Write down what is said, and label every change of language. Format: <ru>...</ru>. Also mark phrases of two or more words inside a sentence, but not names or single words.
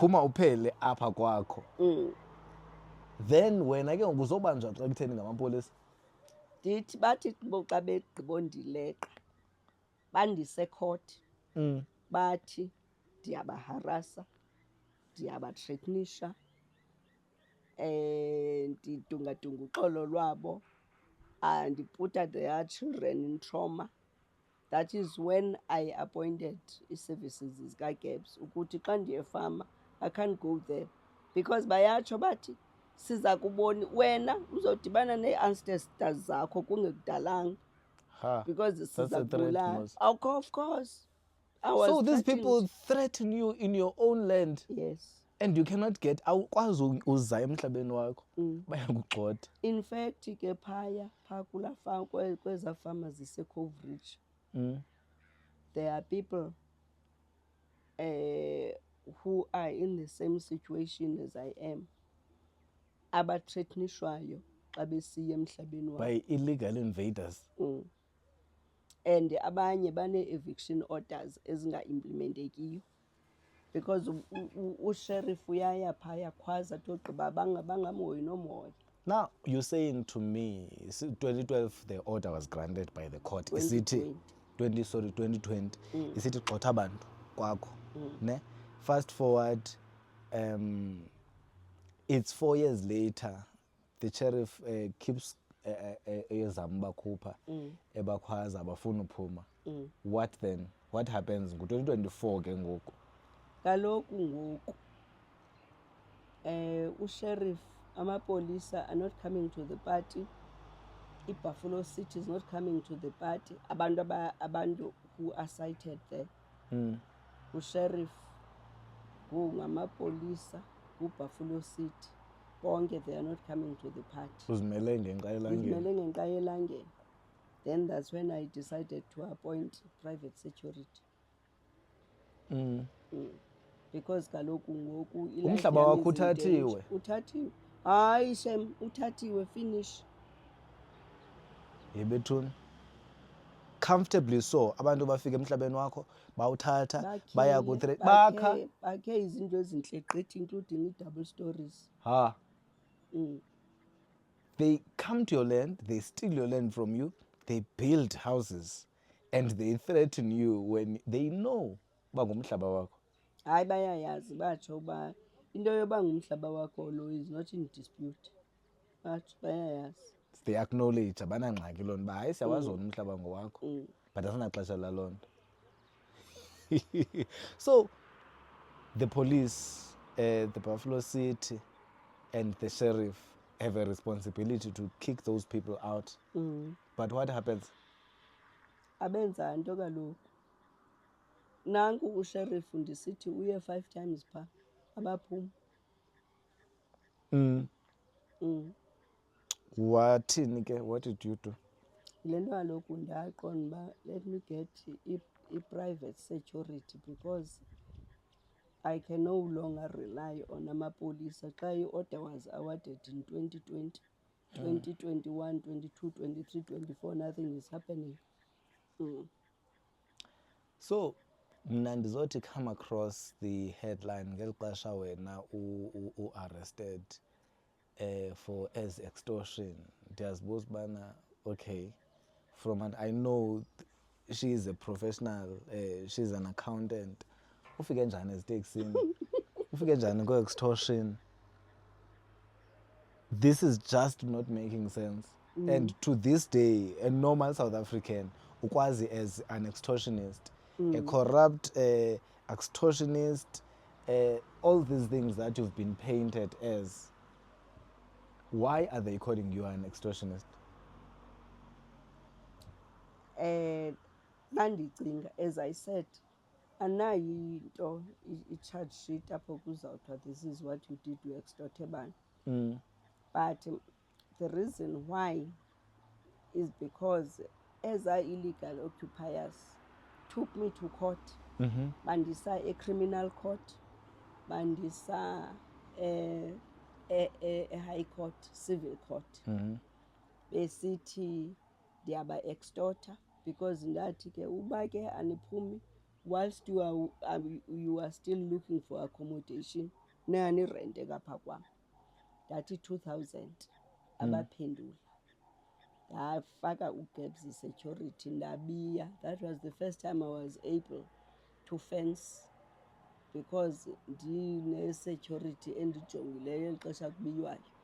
<xh>phuma uphele apha kwakho then wena ke ngoku uzobanjwa xa kutheni ngamapolisa Ndithi bathi xa begqibondileqa bandisecourt bathi ndiyabaharasa ndiyabathreatenisha ndidungadunga uxolo lwabo</xh> <en>and put their children in trauma. That is when I appointed</en> <xh>i-services zika-GABS ukuthi xa ndiyefama</xh> <en>I can't go there because</en> <xh>bayatsho bathi siza kubona wena uzodibana nee-ancestors zakho kungekudalanga ha</xh> <en>because that's a</en> <xh>siza</xh> <en>threat</en> <xh>kubulala. mos.</xh> <en>Of course. I was So these threatened. people threaten you in your own land Yes. and you cannot get</en> <xh>awukwazi uza emhlabeni wakho bayakugxotha</xh> <en>In fact</en> <xh>ke phaa kulaa farm kwezaa fama zise-Cove Ridge</xh> <en>there are people who are in the same situation as I am</en> <xh>abathreatenishwayo xa besiya emhlabeni wabo.</xh> <en>by illegal invaders</en> <xh>And abanye bane-eviction orders ezinga-implementekiyo because usheriff uyaya phaya khwaza athi ogqiba bangamhoyi nomoya.</xh> <en>now you're saying to me 2012 the order was granted by the court</en> <xh>isithi 2020 isithi gxotha abantu kwakho ne</xh> <en>fast forward it's 4 years later the sheriff keeps</en> <xh>ezama ubakhupha ebakhwaza abafuna uphuma</xh> <en>what then what happens</en> <xh>ngo-2024 ke ngoku Kaloku ngoku usheriff amapolisa</xh> <en>are not coming to the party. I-Buffalo City is not coming to the party. Abantu who are cited there.</en> <xh>Usheriff ngamapolisa ku-Buffalo City bonke</xh> <en>they are not coming to the party.</en> <xh>uzimele ngenxa elangeni Izimele ngenxa yelangeni.</xh> <en>Then that's when I decided to appoint private security.</en> <xh>Because kaloku ngoku ilife Umhlaba yam wakho</xh> <en>is in danger.</en> <xh>uthathiwe? Uthathiwe. Hayi Shem, uthathiwe finish. yebethuni</xh> <en>comfortably so</en> <xh>abantu bafika emhlabeni wakho bawuthatha baya bakha bakhe izinto ezintle gqithi</xh> <en>including i-double stories. ha they come to your land they steal your land from you they build houses and they threaten you when they know</en> <xh>uba ngumhlaba wakho Hayi bayayazi batsho uba into yoba ngumhlaba wakho lo</xh> <en>is not in dispute.</en> <xh>Batsho bayayazi.</xh> <en>they acknowledge</en> <xh>abanangxaki loo nto uba hayi siyawazi wona umhlaba ngowakho</xh> <en>but</en> <xh>asinaxesha laloo nto</xh> <en>so the police the Buffalo City and the sheriff have a responsibility to kick those people out but what happens</en> <xh>Abenza nto kaloku. Nanku usheriff ndisithi uye 5 times phaa abaphuma. wathini ke</xh> <en>what did you do</en> <xh>Yile nto kaloku ndaqonda uba</xh> <en>let me get i-private security because I can no longer rely on</en> <xh>amapolisa xa</xh> <en>i-order was awarded in 2020, 2021, 22, 23, 24, nothing is happening. so</en> <xh>mna ndizothi</xh> <en>come across the headline</en> <xh>ngeli xesha wena u-arrested</xh> <en>for as extortion</en> <xh>ndiyazibuza ubana</xh> <en>okay from and I know she is a professional she is an accountant</en> <xh>ufike njani eziteksini ufike njani ko-extortion</xh> <en>this is just not making sense and to this day a normal South African ukwazi as an extortionist a corrupt extortionist all these things that you've been painted as why are they calling you an extortionist Nandicinga as I said</en> <xh>anayo into i-charge sheet apho kuzawuthiwa</xh> <en>this is what you did to extort abantu. But the reason why is because as our illegal occupiers took me to court</en> <xh>bandisa e-criminal court, bandisa e-high court,</xh> <en>civil court.</en> <xh>Besithi ndiyaba-extorta because ndathi ke uba ke aniphumi</xh> <en>whilst you are still looking for accommodation</en> <xh>nanirente kapha kwam. Ndathi 2,000 abaphendula. Ndafaka uGebs security ndabiya.</xh> <en>That was the first time I was able to fence because</en> <xh>ndine-security endijongileyo eli xesha kubiywayo.</xh>